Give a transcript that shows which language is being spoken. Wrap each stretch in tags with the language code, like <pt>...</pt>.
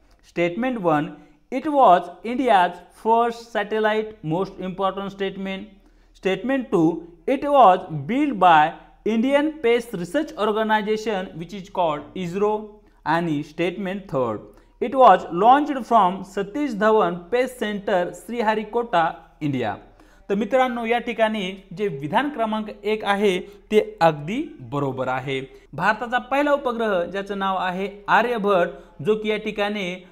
<en>Statement 1, it was India's first satellite, most important statement. Statement 2, it was build by Indian Space Research Organization which is called ISRO। आणि statement 3, it was launched from Satish Dhawan space centre Sriharikota India.</en> <mr>तर मित्रांनो या ठिकाणी जे विधान क्रमांक 1 आहे ते अगदी बरोबर आहे। भारताचा पहिला उपग्रह ज्याचं नाव आहे आर्यभट्ट जो की या ठिकाणी</mr>